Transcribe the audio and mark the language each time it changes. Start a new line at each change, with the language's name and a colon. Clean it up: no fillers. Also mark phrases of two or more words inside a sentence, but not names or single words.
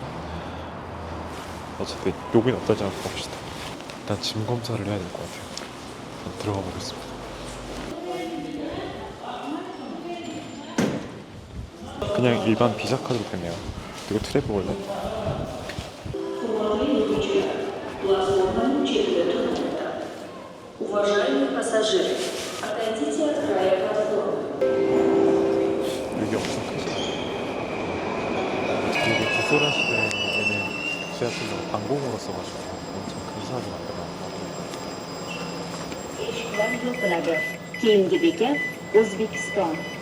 Korean: 어쨌든 여기는 어떨지 한번 봅시다. 일단 짐 검사를 해야 될 것 같아요. 한번 들어가 보겠습니다. 그냥 일반 비자 카드로 됐네요. 이거 트랩 볼래?
Russian: Уважаемые пассажиры, отойдите от края платформы.
Korean: 여기 엄청 크지? 여기 구소라 시대에는 지하철로 방공으로 써가지고 엄청 근사하게 만들어놨더라고요. Praga.
Uzbek: Keyingi bekat O'zbekiston.